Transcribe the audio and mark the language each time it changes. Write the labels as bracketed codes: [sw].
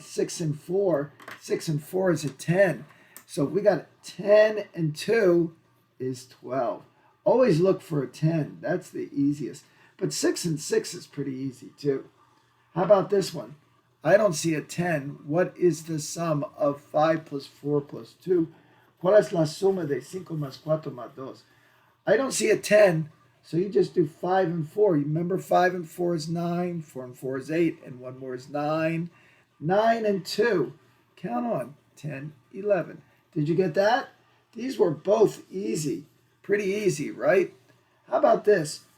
[en] 6 and 4. 6 and 4 is a 10. So we got 10 and 2 is 12. Always look for a 10. That's the easiest. But 6 and 6 is pretty easy too. How about this one? I don't see a 10. What is the sum of 5 plus 4 plus 2? [es] ¿Cuál es la suma de 5 más 4 más 2? [en] I don't see a 10. So you just do 5 and 4. You remember 5 and 4 is 9, 4 and 4 is 8, and 1 more is 9. 9 and 2. Count on. 10, 11. Did you get that? These were both easy. Pretty easy, right? How about this?